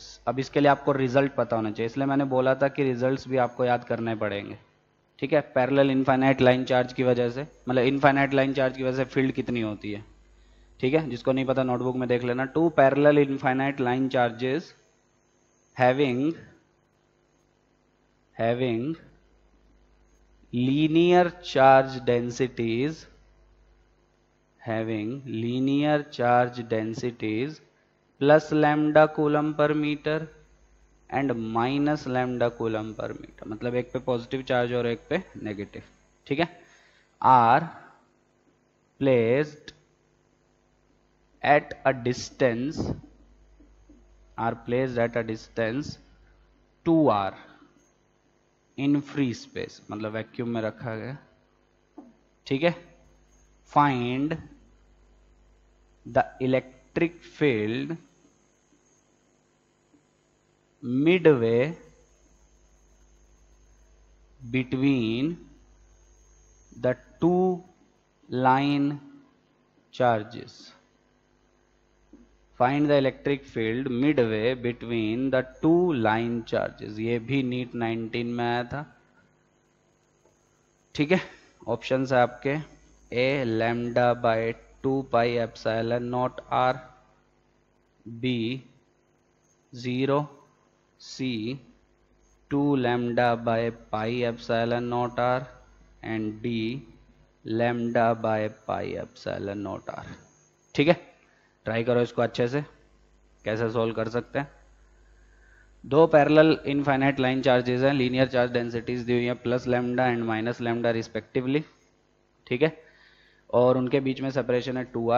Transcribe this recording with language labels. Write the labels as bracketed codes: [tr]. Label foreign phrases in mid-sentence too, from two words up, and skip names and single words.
[hi] अब इसके लिए आपको रिजल्ट पता होना चाहिए, इसलिए मैंने बोला था कि रिजल्ट्स भी आपको याद करने पड़ेंगे। ठीक है, [en] parallel infinite line charge [hi] की वजह से, मतलब [en] infinite line charge [hi] की वजह से फील्ड कितनी होती है। ठीक है, जिसको नहीं पता नोटबुक में देख लेना। [en] 2 parallel infinite line charges having linear charge densities plus lambda coulomb per meter and minus lambda coulomb per meter, [hi] मतलब एक पे पॉजिटिव चार्ज और एक पे नेगेटिव। [en] ठीक है, are placed at a distance 2r in free space, [hi] मतलब वैक्यूम में रखा गया। ठीक है, [en] find the electric field midway between the two line charges. Find the electric field midway between the two line charges. [hi] ये भी नीट 19 में आया था। ठीक है, ऑप्शंस है आपके, [en] A lambda by 2 pi epsilon naught r, [hi] बी 0, [en] C 2 lambda by pi epsilon naught r and D lambda by pi epsilon naught r। [hi] ठीक है, ट्राई करो इसको अच्छे से, कैसे सोल्व कर सकते हैं। 2 [en] parallel infinite line charges [hi] हैं, [en] linear charge densities [hi] दी हुई है [en] plus lambda and minus lambda respectively. [hi] ठीक है, और उनके बीच में सेपरेशन है 2r।